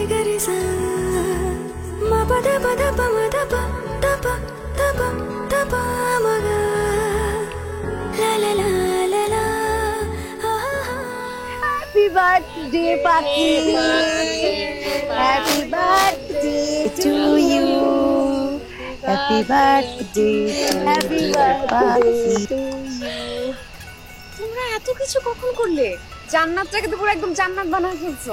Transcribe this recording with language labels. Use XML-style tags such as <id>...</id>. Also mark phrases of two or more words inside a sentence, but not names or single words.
<en>gare sa ma pa da pa da pa ma da pa da pa da pa da pa ma ga la la la la la ha ha ha. Happy birthday পাখি, happy birthday to you, happy birthday, happy birthday to you।</en> <bn>তোমরা এত কিছু কখন করলে? জান্নাতটাকে তো পুরো একদম জান্নাত বানায় ফেলছো।</bn>